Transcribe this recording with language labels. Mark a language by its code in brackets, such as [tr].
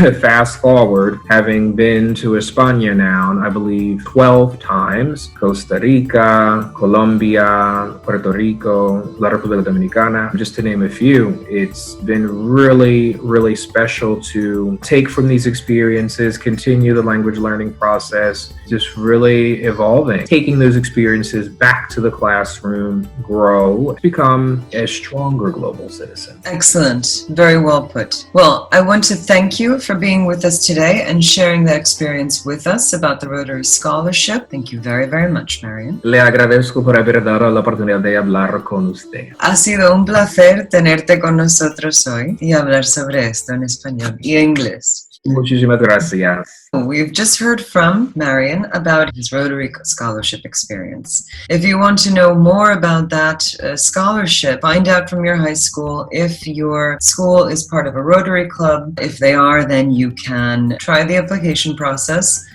[en] Fast forward, having been to España now, I believe 12 times, Costa Rica, Colombia, Puerto Rico, La República Dominicana, just to name a few, it's been really, really special to take from these experiences, continue the language learning process, just really evolving, taking those experiences back to the classroom, grow, become a stronger global citizen. Excellent. Very well put. Well, I want to thank you for being with us today and sharing that experience with us about the Rotary Scholarship. Thank you very, very much, Marion. [es] Le agradezco por haber dado la oportunidad de hablar con usted. Ha sido un placer tenerte con nosotros hoy y hablar sobre esto en español y inglés. Muchísimas gracias. [en] We've just heard from Marion about his Rotary Scholarship experience. If you want to know more about that scholarship, find out from your high school if your school is part of a Rotary Club. If they are, then you can try the application process.